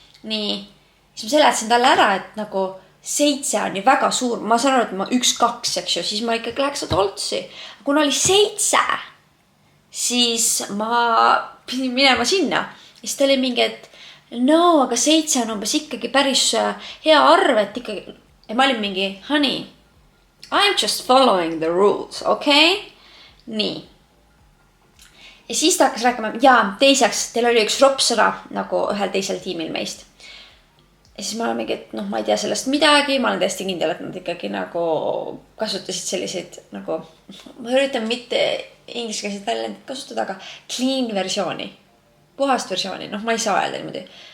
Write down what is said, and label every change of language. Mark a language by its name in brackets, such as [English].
[Estonian] Nii, siis ma seletasin talle ära, et nagu 7 on ju väga suur. Ma saan aru, et ma 1-2, eks ju, siis ma ikkagi läheks adultsi. Kuna oli 7, siis ma pidin minema sinna. Siis ta oli mingi, et aga 7 on umbes ikkagi päris hea arv, et ikkagi. Ja ma olin mingi, [English] honey, I'm just following the rules, okay? [Estonian] Nii. Ja siis ta hakkas rääkima, teiseks, teil oli üks ropsõna nagu ühel teisel tiimil meist. Ja siis ma olen mingi, et ma ei tea sellest midagi, ma olen täiesti kindel, et nad ikkagi nagu kasutasid selliseid nagu, ma üritan mitte ingliskeelset väljendit kasutada, aga clean versiooni, puhast versiooni, ma ei saa öelda niimoodi.